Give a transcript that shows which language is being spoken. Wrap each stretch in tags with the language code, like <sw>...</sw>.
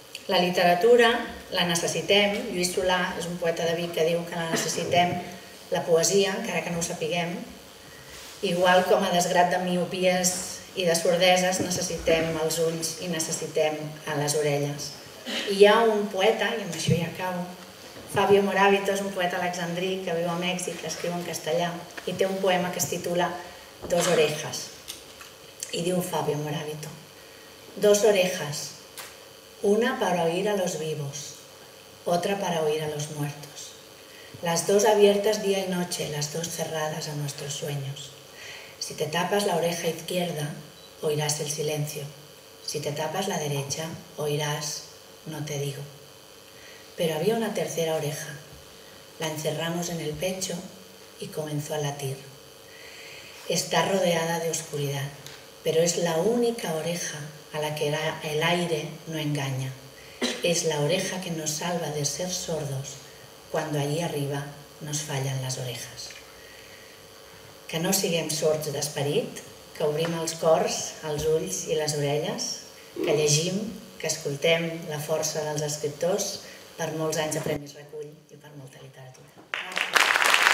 <ca>La literatura la necessitem. Lluís Solà és un poeta de Vic que diu que la necessitem, la poesia, encara que no ho sapiguem, igual com a desgrat de miopies i de sordeses necessitem els ulls i necessitem les orelles. I hi ha un poeta, i amb això ja acabo, Fabio Moravito, és un poeta alexandrí que viu a Mèxic, que escriu en castellà, i té un poema que es titula Dos orejas. Y diu</ca> <es>Fabio Moravito: dos orejas, una para oír a los vivos, otra para oír a los muertos. Las dos abiertas día y noche, las dos cerradas a nuestros sueños. Si te tapas la oreja izquierda, oirás el silencio. Si te tapas la derecha, oirás, no te digo. Pero había una tercera oreja. La encerramos en el pecho y comenzó a latir. Está rodeada de oscuridad, pero es la única oreja a la que el aire no engaña. Es la oreja que nos salva de ser sordos cuando allí arriba nos fallan les orejas.</es> <ca>Que no siguem sords d'esperit, que obrim els cors, els ulls i les orelles, que llegim, que escoltem la força dels escriptors per molts anys de Premis Recull i per molta literatura.</ca>